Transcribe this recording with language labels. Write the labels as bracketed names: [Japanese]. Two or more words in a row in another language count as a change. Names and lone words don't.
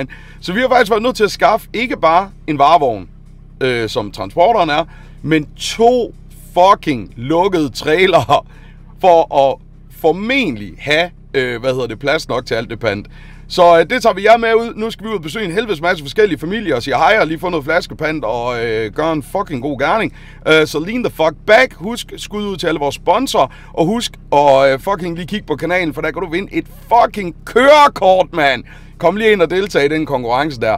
[Danish] Så vi har faktisk været nødt til at skaffe ikke bare en varevogn, som transporteren er, men 2 fucking lukkede trailere for at formentlig have plads nok til alt det pant. Så det tager vi jer med ud. Nu skal vi ud og besøge en helvedes masse forskellige familier og sige hej og lige få noget flaskepant og gøre en fucking god gerning. [English] Så lean the fuck back. [Danish] Husk skud ud til alle vores sponsorer. Og husk at fucking lige kigge på kanalen, for der kan du vinde et fucking kørekort, mand. Kom lige ind og deltage i den konkurrence der.